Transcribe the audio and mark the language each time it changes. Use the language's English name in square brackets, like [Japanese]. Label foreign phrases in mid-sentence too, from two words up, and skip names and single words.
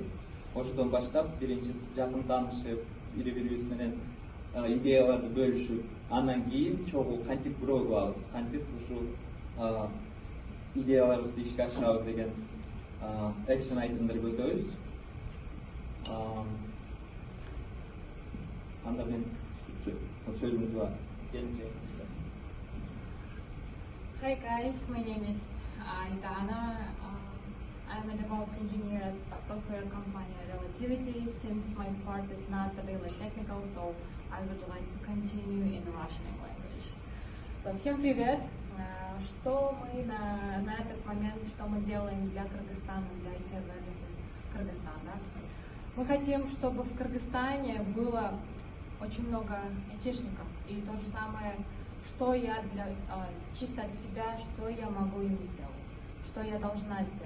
[Kyrgyz] Ошодон баштап биринчи жакын таанышып, бири-бирибиз менен идеяларды бөлүшүп, андан кийин чогуу кантип grow кылабыз, кантип ушул идеяларыбызды ишке ашырабыз деген экшен айтымдарды өтөбүз. Анда мен сөзүмдү келинчегим. [English] Hi guys, my name is Aidana. I'm a DevOps engineer at software company Relativity. Since my part is not really technical, so I would like to continue in Russian language. So, [Russian] всем привет! Что мы на этот момент, что мы делаем для Кыргызстана, для сервиса Кыргызстана? Мы хотим, чтобы в Кыргызстане было очень много айтишников. И то же самое, что я чисто от себя, что я могу им сделать, что я должна сделать.